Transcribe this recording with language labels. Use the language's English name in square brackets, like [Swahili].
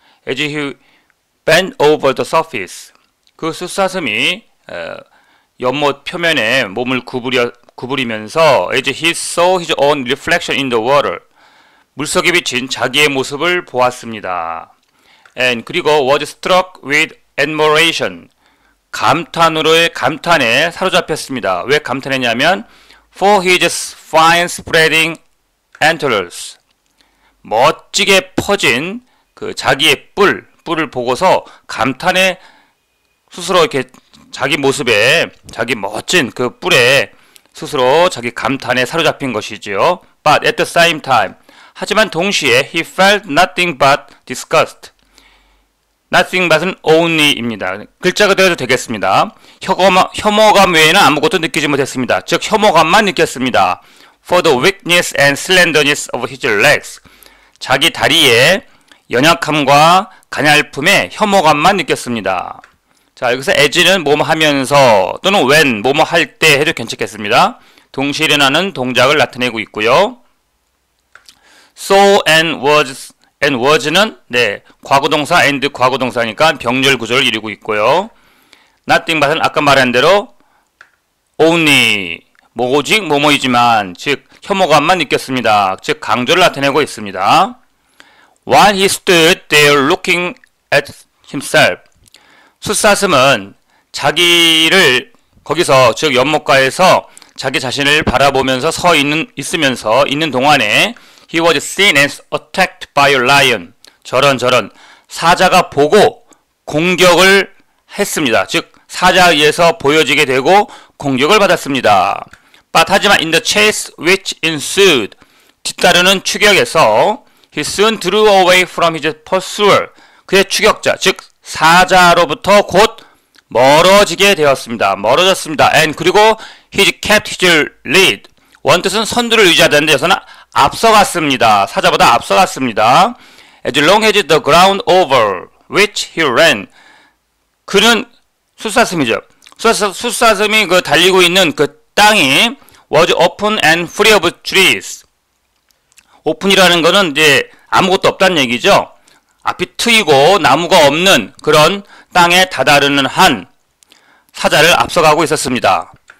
[English] As he bent over the surface. [Korean] 그 숫사슴이 연못 표면에 몸을 구부리면서 [English] as he saw his own reflection in the water. [Korean] 물속에 비친 자기의 모습을 보았습니다. [English] And [Korean] 그리고 [English] was struck with admiration. [Korean] 감탄에 사로잡혔습니다. 왜 감탄했냐면 [English] for his fine spreading antlers. [Korean] 멋지게 퍼진 그 자기의 뿔을 보고서 감탄에 스스로 이렇게 자기 모습에 자기 멋진 그 뿔에 스스로 자기 감탄에 사로잡힌 것이지요. [English] But at the same time, [Korean] 하지만 동시에 [English] he felt nothing but disgust. [Korean] nothing but은 only입니다. 글자 그대로 되겠습니다. 혐오감 외에는 아무것도 느끼지 못했습니다. 즉 혐오감만 느꼈습니다. [English] For the weakness and slenderness of his legs. [Korean] 자기 다리의 연약함과 가냘픔에 혐오감만 느꼈습니다. 자, 여기서 as는 뭐뭐 하면서 또는 when 뭐뭐 할 때 해도 괜찮겠습니다. 동시에 일어나는 동작을 나타내고 있고요. So and was는 과거동사 and 과거동사니까 병렬 구조를 이루고 있고요. nothing but은 아까 말한 대로 only 오직 뭐뭐이지만 즉 혐오감만 느꼈습니다. 즉 강조를 나타내고 있습니다. [English] While he stood there looking at himself. [Korean] 숫사슴은 자기를 거기서 즉 연못가에서 자기 자신을 바라보면서 있는 동안에 [English] he was seen and attacked by a lion. [Korean] 저런 사자가 보고 공격을 했습니다. 즉 사자에 의해서 보여지게 되고 공격을 받았습니다. [English] But [Korean] 하지만 [English] in the chase which ensued. [Korean] 뒤따르는 추격에서 [English] he soon drew away from his pursuer. [Korean] 그의 추격자 즉 사자로부터 곧 멀어지게 되었습니다. [English] And [Korean] 그리고 [English] he kept his lead. [Korean] 원뜻은 선두를 유지하다는데 여기서는 앞서갔습니다. 사자보다 앞서갔습니다. [English] As long as the ground over which he ran. [Korean] 그는 숫사슴이죠. 숫사슴이 그 달리고 있는 그 땅이 [English] was open and free of trees. [Korean] 오픈이라는 거는 이제 아무것도 없다는 얘기죠. 앞이 트이고 나무가 없는 그런 땅에 다다르는 한 사자를 앞서가고 있었습니다.